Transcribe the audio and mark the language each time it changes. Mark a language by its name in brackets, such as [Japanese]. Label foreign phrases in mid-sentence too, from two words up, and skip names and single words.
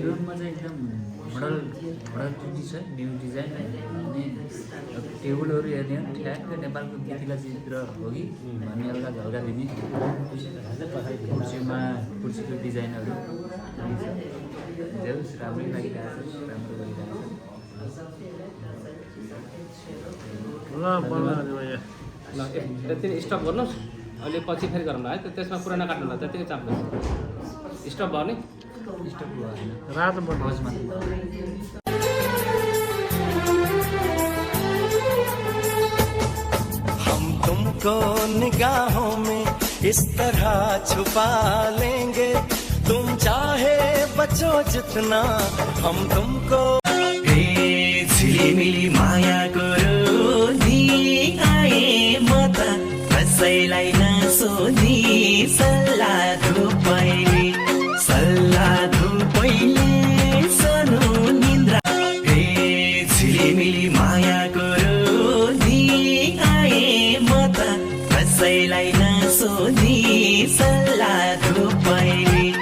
[Nepali] रुममा चाहिँ एकदम मोडल छ [English] new design [Nepali] अनि टेबलहरू हेर्ने हो ठ्याक्कै नेपालको मिथिला चित्र हो कि भन्ने एउटा झल्का दिने कुर्सीको डिजाइनहरू राम्रै लागिरहेको छ राम्रो भइरहेको ल त्यति स्टप गर्नुहोस् अहिले पछि फेरि गरौँ है त्यसमा पुरा नकाट्नु होला त्यतिकै चाप्नुहोस् स्टप भयो नि स्टप भएन रातो बटमा [Hindi] हम तुमको निगाहों में इस तरह छुपा लेंगे तुम चाहे बचो जितना हम तुमको [Nepali] झिलिमिली माया करो नि आए म त कसैलाई नसोधी सल्लाह धुपैले सानो निन्द्रा झिलिमिली माया करो नि आए म त कसैलाई नसोधी सल्लाह धुपैले